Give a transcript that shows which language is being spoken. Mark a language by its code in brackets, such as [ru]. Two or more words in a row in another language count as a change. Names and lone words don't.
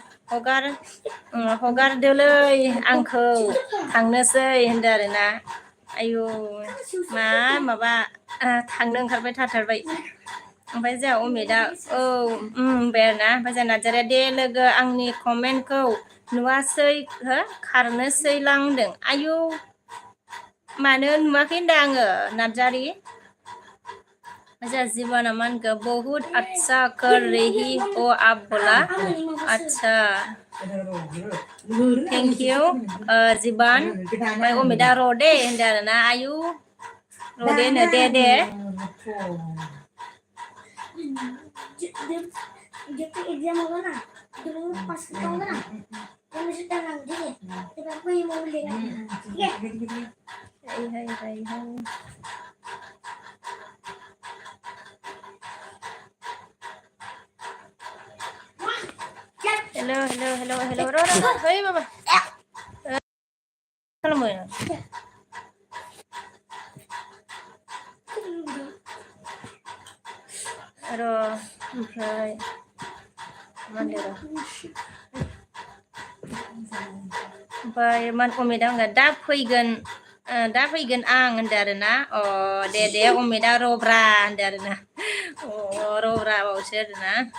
[brx] हगारदोलै आंखौ थांनोसै होनदों आरोना आयु माबा थांनो ओंखारबाय थाथारबाय ओमफ्राय जोंहा अमिता औ होनबाय आरोना ओमफ्राय जोंहा नार्जारिया दे लोगो आंनि कमेन्टखौ नुवासै खारनोसैलां होनदों आयु मानो नुवाखै होनदों आङो नार्जारि [hi] अच्छा जीवन अमन का बहुत अच्छा कर रही हो आप बोला अच्छा [en] thank you [brx] जीवन ओमफ्राय अमिता र'दे होनदों आरोना आयु र'दे नो दे [hi] जब तक एग्जाम होगा ना जब मैं पास कर पाऊंगा ना तो मैं सीधा नाम ठीक है तो मैं आपको ये मोबाइल देगा ठीक है हेलो [brx] रो hey बाबा खालामो र' ओमफ्राय मानदे र' ओमफ्राय अमिता होनगोन दा फैगोन आं होनदों आरोना दे अमिता रब्रा होनदों आरोना रब्रा बावसो आरोना